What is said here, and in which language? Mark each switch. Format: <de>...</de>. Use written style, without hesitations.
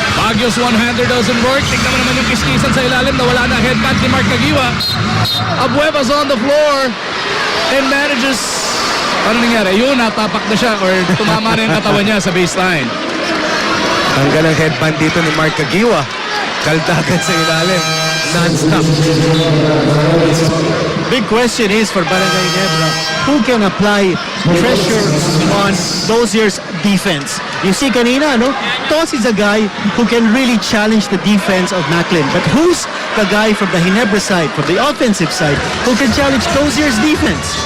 <en>Baguio's one-hander doesn't work.</en> <tl>Tignan mo naman yung kiskisan sa ilalim na wala na headband ni Mark Kagiwa.</tl> <en>Abueva's on the floor and manages...</en> <tl>Ano nangyari? Yun, natapak na siya or tumama na yung katawan niya sa baseline. Tanggal ang headband dito ni Mark Kagiwa. Kaldagan sa ilalim. Non-stop.</tl> <en>Big question is for Barangay Ginebra, who can apply pressure on those years' defense? You see kanina, no? Tos is a guy who can really challenge the defense of Macklin. But who's the guy from the Ginebra side, from the offensive side, who can challenge those years' defense?</en>